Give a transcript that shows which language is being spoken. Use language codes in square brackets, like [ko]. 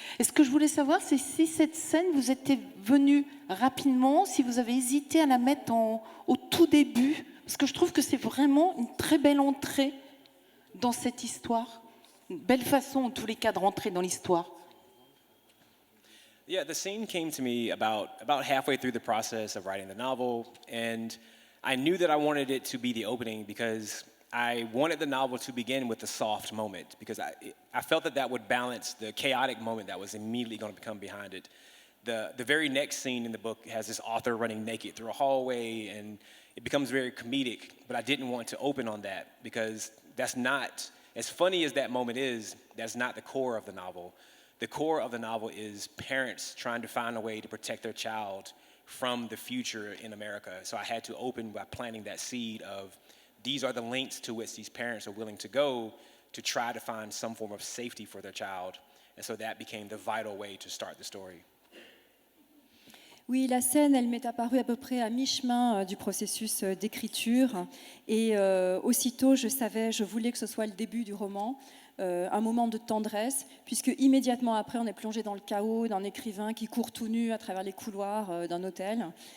[fr] Et ce que je voulais savoir, c'est si cette scène vous était venue rapidement, si vous avez hésité à la mettre au tout début, parce que je trouve que c'est vraiment une très belle entrée dans cette histoire. Une belle façon, en tous les cas, de rentrer dans l'histoire. [en] Yeah, the scene came to me about halfway through the process of writing the novel, and I knew that I wanted it to be the opening because I wanted the novel to begin with a soft moment, because I felt that would balance the chaotic moment that was immediately going to come behind it. The very next scene in the book has this author running naked through a hallway, and it becomes very comedic, but I didn't want to open on that because that's not, as funny as that moment is, that's not the core of the novel. The core of the novel is parents trying to find a way to protect their child from the future in America. So I had to open by planting that seed of these are the lengths to which these parents are willing to go to try to find some form of safety for their child. And so that became the vital way to start the story. [fr] Oui, la scène, elle m'est apparue à peu près à mi-chemin du processus d'écriture. Et aussitôt, je voulais que ce soit le début du roman. Un moment de tendresse, puisque immédiatement après, on est plongé dans le chaos d'un écrivain qui court tout nu à travers les couloirs d'un hôtel.